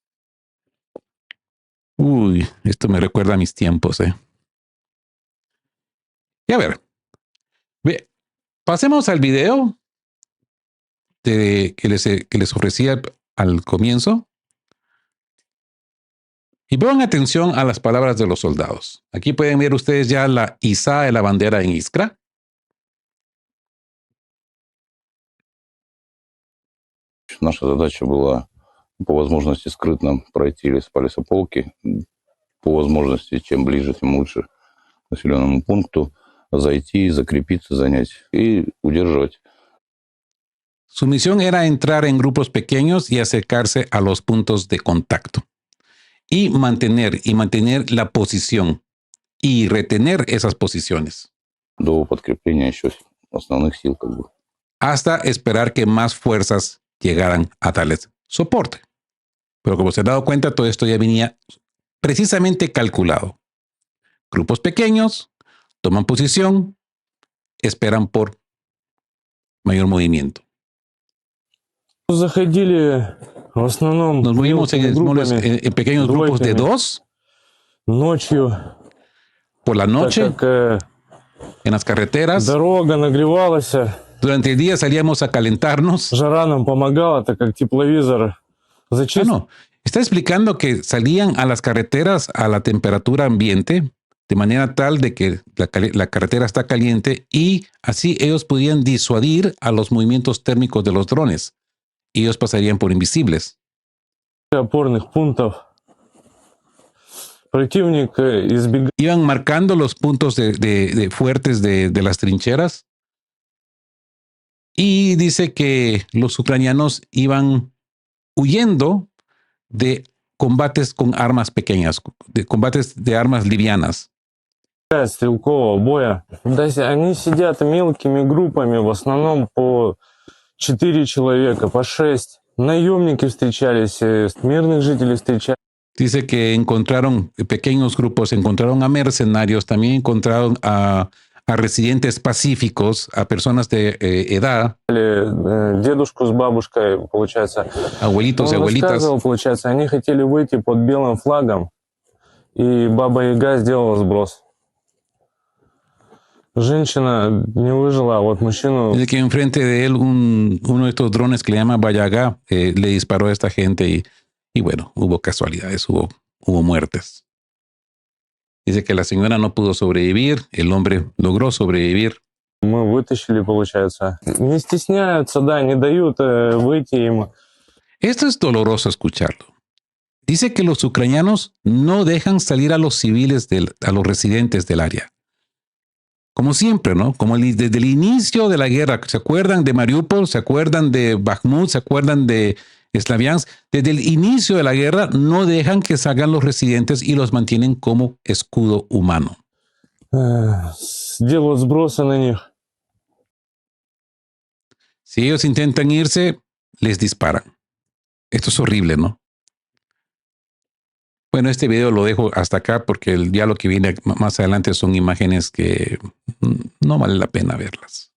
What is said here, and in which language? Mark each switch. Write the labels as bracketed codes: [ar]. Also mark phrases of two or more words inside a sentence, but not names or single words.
[es] Uy, esto me recuerda a mis tiempos, Y a ver, pasemos al video que les ofrecía al comienzo. Y pongan atención a las palabras de los soldados. Aquí pueden ver ustedes ya la izada de la bandera en Iskra. [ru] Наша задача была по возможности скрытно пройти лесополки, по возможности чем ближе, тем лучше к населенному пункту, зайти, закрепиться, занять и удерживать. [es] Su misión era entrar en grupos pequeños y acercarse a los puntos de contacto. Y mantener la posición y retener esas posiciones. [ru] До подкрепления еще основных сил [es] Hasta esperar que más fuerzas llegaran a darles soporte. Pero como se han dado cuenta, todo esto ya venía precisamente calculado. Grupos pequeños toman posición, esperan por mayor movimiento. [ru] Заходили в основном [es] Nos movimos en pequeños grupos de dos. [ru] Ночью. [es] Por la noche. [ru] Так как, [es] en las carreteras. [ru] Дорога нагревалась. [es] Durante el día salíamos a calentarnos. [ru] Жара нам помогала, так как тепловизор зачистил. [es] No. Está explicando que salían a las carreteras a la temperatura ambiente, de manera tal de que la carretera está caliente y así ellos podían disuadir a los movimientos térmicos de los drones. Y ellos pasarían por invisibles. [ru] Опорных пунктов. Противник избегал. [es] Iban marcando los puntos de fuertes de las trincheras. Y dice que los ucranianos iban huyendo de combates con armas pequeñas, de combates de armas livianas. [ru] стрелкового боя. Да, они сидят мелкими группами, в основном по 4 человека, по 6. Наемники встречались, мирных жителей встречались. [es] Dice que encontraron pequeños grupos, encontraron a mercenarios, también encontraron a residentes pacíficos, a personas de edad, [ru] Дедушку с бабушкой, получается. [es] abuelitos y [ru] Он [es] abuelitas. [ru] рассказывал, получается, они хотели выйти под белым флагом, и Баба Яга сделала сброс. Женщина не выжила, а вот мужчину... [es] Dice que enfrente de él uno de estos drones que le llama Bayaga le disparó a esta gente y bueno, hubo casualidades, hubo muertes. Dice que la señora no pudo sobrevivir, el hombre logró sobrevivir. [ru] Мы вытащили, получается. Не стесняются, да, не дают выйти им. [es] Esto es doloroso escucharlo. Dice que los ucranianos no dejan salir a los civiles, a los residentes del área. Como siempre, ¿no? Como desde el inicio de la guerra. ¿Se acuerdan de Mariupol? ¿Se acuerdan de Bakhmut? ¿Se acuerdan de Slaviansk? Desde el inicio de la guerra no dejan que salgan los residentes y los mantienen como escudo humano. [ru] Делают сбросы на них. [es] Si ellos intentan irse, les disparan. Esto es horrible, ¿no? Bueno, este video lo dejo hasta acá porque ya lo que viene más adelante son imágenes que no vale la pena verlas.